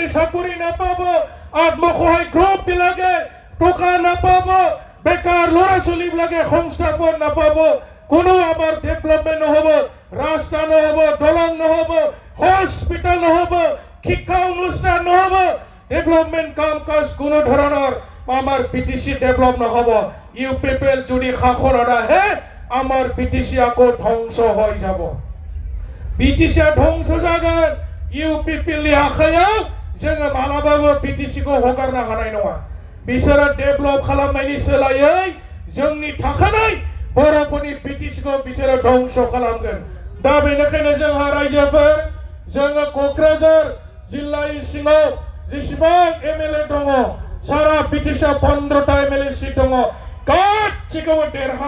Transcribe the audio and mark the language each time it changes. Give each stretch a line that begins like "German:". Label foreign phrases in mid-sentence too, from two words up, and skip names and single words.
Assamese: চাকৰি নাপাব আত্মসহায়ক গ্ৰুপ বিলাকে টকা নাপাব বেকাৰ ল'ৰা ছোৱালীবিলাকে সংস্থাপন নাপাব কোনো আমাৰ ডেভেলপমেন্ট নহব ৰাস্তা নহব দলং নহব হস্পিটাল নহব শিক্ষা অনুষ্ঠান নহব ডেভেলপমেন্ট কাম কাজ কোনো ধৰণৰ আমাৰ পিটিচি ডেভেলপ নহব ইউ পিপল যদি শাসনত আহে আমাৰ পিটিচি আকৌ ধ্বংস হৈ যাব
Bodo: পিটিচি ধ্বংস जागोन ইউ পিপলनि आखायाव जोङो मालाबाबो पिटिसिखौ हगारनो हानाय नङा बिसोरो डेभेलप खालामनायनि सोलायै जोंनि थाखानाय बर'फोरनि पिटिसिखौ बिसोरो ध्वंस खालामगोन दा बेनिखायनो जोंहा रायजोफोर जोङो क'क्राझार जिल्लानि सिङाव जेसेबां एमएलए दङ सारा पिटिसिआव 15टा एमएलए सिट दङ गासिखौबो देरहा